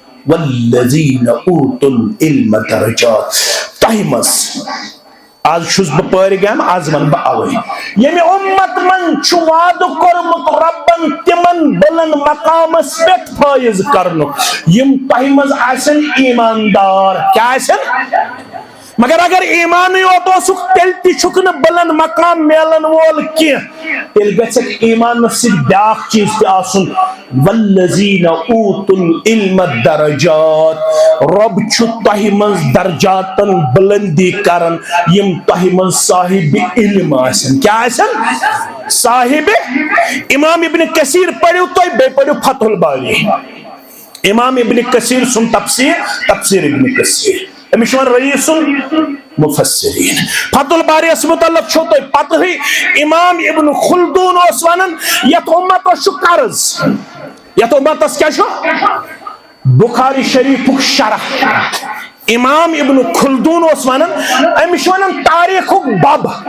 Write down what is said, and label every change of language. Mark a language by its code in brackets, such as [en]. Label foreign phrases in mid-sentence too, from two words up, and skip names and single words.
[ar] والذین اوتوا العلم درجات [ks] تۄہہِ منٛز آز چھُس بہٕ پٲرِ گام آز ون بہٕ اوے ییٚمہِ اُمت منٛز چھُ وعدٕ کوٚرمُت ربن تِمن بلند مقامس پٮ۪ٹھ فٲیض کرنُک یِم تۄہہِ منٛز آسن ایماندار کیٛاہ آسن مگر اگر ایمانٕے یوت اوسُکھ تیٚلہِ تہِ چھُکھ نہٕ بلند مقام میلن وول کینٛہہ تیٚلہِ گژھکھ ایمانس سۭتۍ بیاکھ چیٖز تہِ آسُن [ar] والذین اوتوا العلم [ks] درجات رب چھُ تۄہہِ منٛز درجاتن بلندی کران یِم تۄہہِ منٛز صاحب علم آسن کیٛاہ آسن صاحب امام ابن کثیر پٔرِو تُہۍ بیٚیہِ پٔرِو فتح الباری امام ابن کثیر سُنٛد تفسیر ابن کثیر أمِس چھُ [ar] رئیس المفسرین [ks] فتح الباری یس متعلق چھو تۄہہِ پتہٕے امام ابن خلدون اوس ونان یتھ اُمتس چھُ قرض یتھ اُمتس کیٛاہ چھُ بخاری شریفُک شرح امام ابن خلدون اوس ونان أمِس چھُ ونان تاریخُک بب